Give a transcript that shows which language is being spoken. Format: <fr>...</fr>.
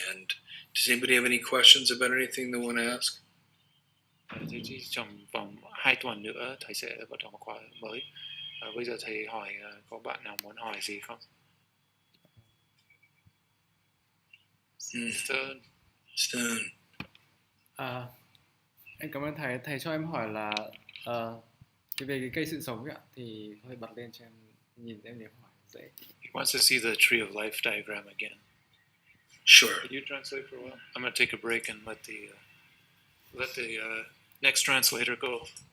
<en>And does anybody have any questions about anything they want to ask?</en> <vi>Thì trong vòng 2 tuần nữa thầy sẽ bắt đầu một khóa mới. Bây giờ thầy hỏi có bạn nào muốn hỏi gì không?</vi> <en>Stone.</en> <vi>Em cảm ơn thầy. Thầy cho em hỏi là về cái cây sự sống ấy ạ, thì có thể bật lên cho em nhìn em để hỏi dễ.</vi> <en>He wants to see the tree of life diagram again. Sure. Could you translate for a while? I'm going to take a break and let the next translator go.</en>